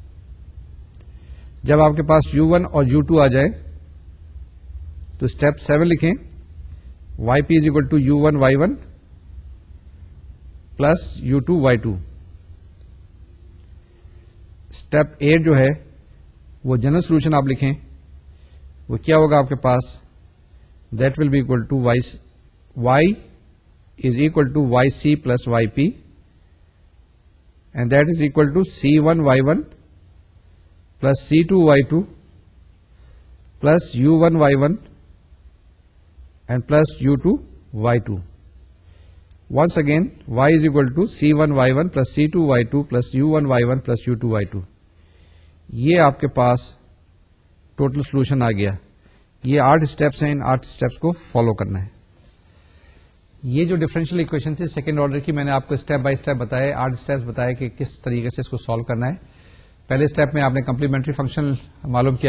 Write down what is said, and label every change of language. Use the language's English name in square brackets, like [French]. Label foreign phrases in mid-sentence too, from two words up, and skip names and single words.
[Urdu] جب آپ کے پاس U1 اور U2 آ جائے تو اسٹیپ 7 لکھیں [English] yp is equal to U1 y1 plus U2 y2. [Urdu] اسٹیپ 8 جو ہے وہ [English] general solution [Urdu] آپ لکھیں. وہ کیا ہوگا آپ کے پاس؟ [English] that will be equal to y is equal to yc plus yp and that is equal to C1 y1 plus C2 y2 plus U1 y1 and plus u2 y2. Once again, y is equal to c1 y1 plus c2 y2 plus u1 y1 plus u2 y2. [Urdu] یہ آپ کے پاس [English] total solution [Urdu] آ گیا. یہ 8 اسٹیپس ہیں, ان 8 اسٹیپس کو فالو کرنا ہے. یہ جو [English] differential equation [Urdu] تھی [English] second order [Urdu] کی, میں نے آپ کو [English] step by step [Urdu] بتایا, 8 اسٹیپس بتائے کہ کس طریقے سے اس کو سالو کرنا ہے. پہلے اسٹیپ میں آپ نے [English] complementary function [Urdu] معلوم کیا.